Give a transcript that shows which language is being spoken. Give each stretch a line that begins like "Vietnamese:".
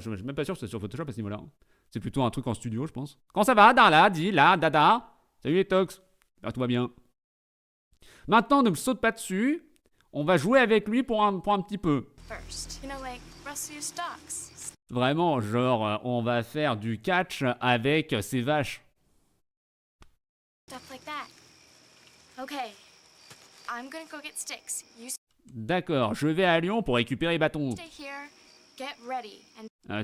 French: Je suis même pas sûr que c'est sur Photoshop à ce niveau-là. C'est plutôt un truc en studio, je pense. Comment ça va, Darla? Dis là, Dada. Salut les tox. Là, tout va bien. Maintenant, ne me saute pas dessus. On va jouer avec lui pour un petit peu.
English: First, you know, like rustle your stocks.
French: Vraiment, genre, on va faire du catch avec ces vaches.
English: Stuff like that. Okay. I'm gonna go get Sticks. You
French: D'accord, je vais à Lyon pour récupérer les bâtons.
English: stay here. Get ready and